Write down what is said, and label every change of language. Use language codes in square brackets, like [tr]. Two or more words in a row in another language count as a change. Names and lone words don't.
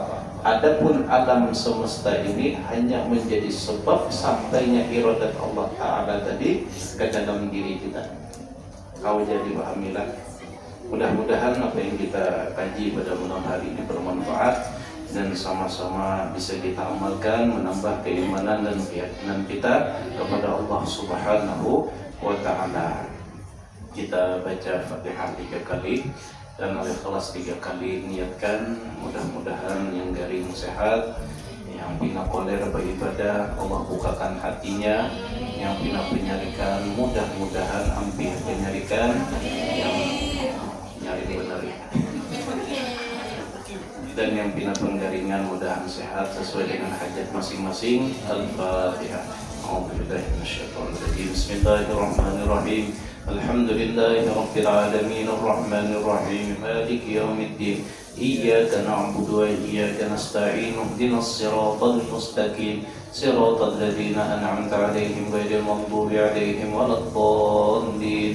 [id] Adapun alam semesta ini hanya menjadi sebab sampainya iradat Allah Ta'ala tadi ke dalam diri kita. Kau jadi pahamilah. Mudah-mudahan apa yang kita kaji pada malam hari ini bermanfaat dan sama-sama bisa kita amalkan, menambah keimanan dan keyakinan kita kepada Allah [ar] Subhanahu wa Ta'ala. [id] Kita baca Fatihah 3 kali dan Al-Ikhlas 3 kali, niatkan. Mudah-mudahan yang garing sehat, yang pina koler beribadah Allah bukakan hatinya, yang pina penyarikan mudah-mudahan hampir penyarikan, yang nyari benar dan yang pina penggaringan mudahan sehat sesuai dengan hajat masing-masing. [ar] Al-Fatihah. بسم الله الرحمن الرحيم. الحمد لله رب العالمين الرحمن الرحيم مالك يوم الدين. إياك نعبد وإياك نستعين اهدنا الصراط المستقيم صراط الذين أنعمت عليهم غير المغضوب عليهم ولا الضالين.